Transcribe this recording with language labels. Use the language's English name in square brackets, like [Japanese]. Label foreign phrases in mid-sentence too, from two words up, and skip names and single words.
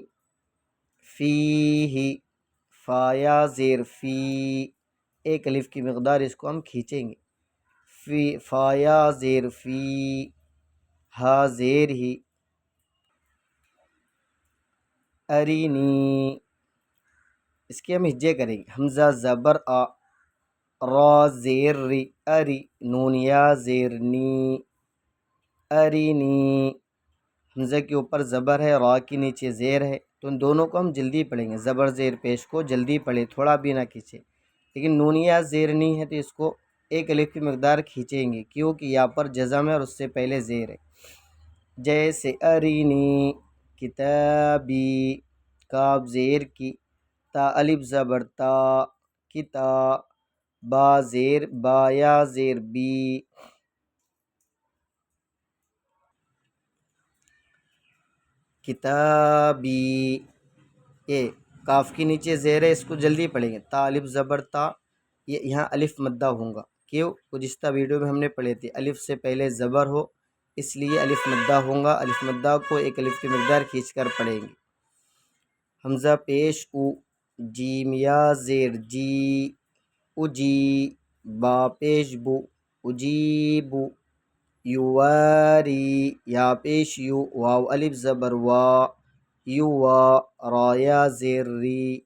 [Urdu] فی، فایا زیر فی، ایک الف کی مقدار اس کو ہم کھینچیں گے، فی، فایا زیر فی، ہا زیر ہی، ارینی، اس کے ہم ہجے کریں گے۔ حمزہ زبر آ، را زیر ری، اری، نونیا زیر نی، ارینی، حمزہ کے اوپر زبر ہے، را کے نیچے زیر ہے، تو ان دونوں کو ہم جلدی پڑھیں گے۔ زبر زیر پیش کو جلدی پڑھیں، تھوڑا بھی نہ کھینچے۔ لیکن نونیا زیر نہیں ہے تو اس کو ایک الف کی مقدار کھینچیں گے، کیونکہ یہاں پر جزم ہے اور اس سے پہلے زیر ہے، جیسے ارینی کتابی، کاف زیر کی، تا الف زبر تا، کتا، با زیر با، یا زیر بی، کتابی، یہ کاف کے نیچے زیر ہے، اس کو جلدی پڑھیں گے۔ تا الف زبر تا، یہ یہاں الف مدہ ہوگا، کیوں؟ گزشتہ ویڈیو میں ہم نے پڑھے تھے الف سے پہلے زبر ہو، اس لیے الف مدہ ہوگا۔ الف مدہ کو ایک الف کی مقدار کھینچ کر پڑھیں گے۔ حمزہ پیش او، جیم یا زیر جی، اجی، با پیش بو، اجیبو، یواری، یا پیش یو، واو الف زبر وا، یوا، رایا زیر ری،